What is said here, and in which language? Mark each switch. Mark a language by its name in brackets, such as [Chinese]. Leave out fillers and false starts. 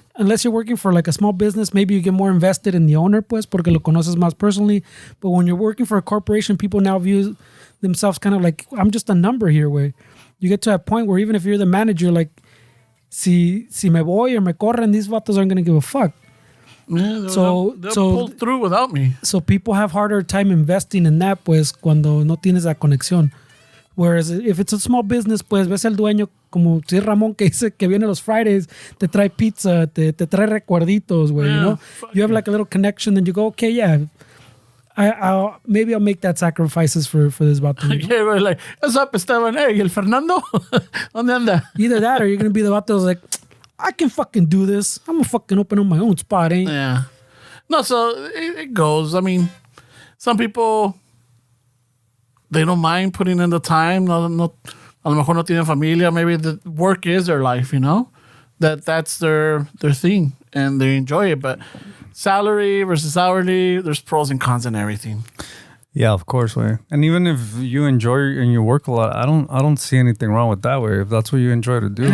[English] Unless you're working for like a small business, maybe you get more invested in the owner, pues, porque lo conoces más personally. But when you're working for a corporation, people now view themselves kind of like, I'm just a number here, way. You get to a point where even if you're the manager, like, si me voy or me corren, these vatos aren't going to give a fuck. Yeah, they'll pull through without me. So people have harder time investing in that, pues, cuando no tienes esa conexión. Whereas if it's a small business, pues, ves el dueño, como si es Ramón, que dice que viene los Fridays, te trae pizza, te trae recuerditos, güey, You have like a little connection, then you go, okay, yeah, I'll make that sacrifices for this vato. Yeah, we're like, what's up, Esteban? [Spanish] Hey, el Fernando? ¿Dónde anda? [English] Either that or you're going to be the vato like, I can fucking do this. I'm going to fucking open up my own spot, eh? Yeah. No, so it goes. I mean, some people, they don't mind putting in the time. [Spanish] No, a lo mejor no tienen familia. [English] Maybe the work is their life, That's their thing and they enjoy it. But salary versus hourly, there's pros and cons in everything. Yeah, of course, way. And even if you enjoy and you work a lot, I don't see anything wrong with that way. If that's what you enjoy to do,